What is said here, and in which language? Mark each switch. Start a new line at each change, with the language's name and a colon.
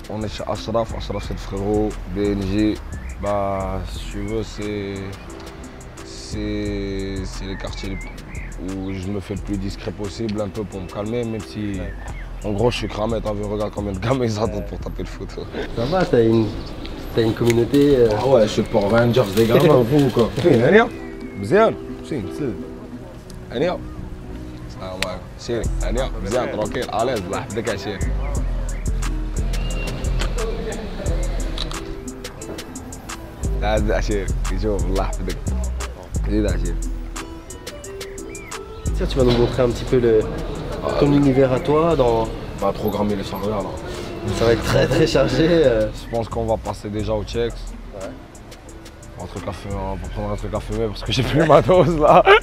French: On est chez Ashraf c'est le frérot, BNG. Bah, si tu veux, c'est les quartiers où je me fais le plus discret possible, un peu pour me calmer, même si, en gros, je suis cramé. T'as vu, regarde combien de gamins ils attendent pour taper le foot. Ça va, t'as une communauté. Ah ouais, je suis pour Rangers, des gamins, vous quoi.
Arabic: مزيان مشي نسل هنيا السلام عليكم شيري هنيا مزيان تروكيل عليز الله يحفظك يا شيري تعال يا شيري يشوف الله يحفظك زيد يا شيري.
French: Tiens, tu vas nous montrer un petit peu ton univers à toi dans. On va programmer les soirées là. Ça va être très chargé. Je pense qu'on va passer déjà au Chex. Ouais. On va prendre un truc à fumer parce que j'ai plus ma dose là.